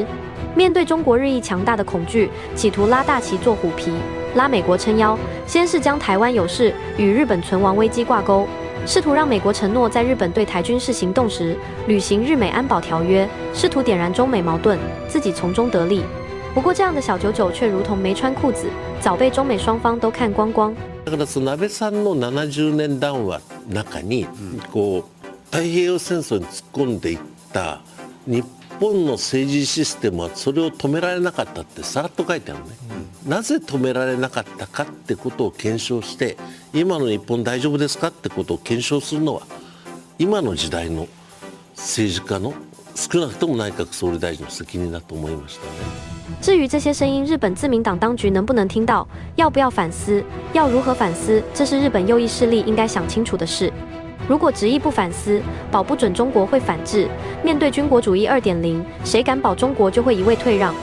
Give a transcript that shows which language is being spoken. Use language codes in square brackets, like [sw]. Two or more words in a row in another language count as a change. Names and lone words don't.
[zh] 面对中国日益强大的恐惧，企图拉大旗做虎皮，拉美国撑腰，先是将台湾有事与日本存亡危机挂钩。试图让美国承诺在日本对台军事行动时履行日美安保条约，试图点燃中美矛盾，自己从中得利。不过这样的小九九却如同没穿裤子，早被中美双方都看光光。 [ja] だからその安倍さんの70年談話の中に、こう太平洋戦争に突っ込んでいった日本の政治システムはそれを止められなかったってさらっと書いてあるね、なぜ止められなかったかってことを検証して、今の日本大丈夫ですかってことを検証するのは今の時代の政治家の少なくとも内閣総理大臣の責任だと思いましたね。 [zh] 至于这些声音，日本自民党当局能不能听到？要不要反思？要如何反思？这是日本右翼势力应该想清楚的事。如果执意不反思，保不准中国会反制。面对军国主义2.0，谁敢保中国就会一味退让？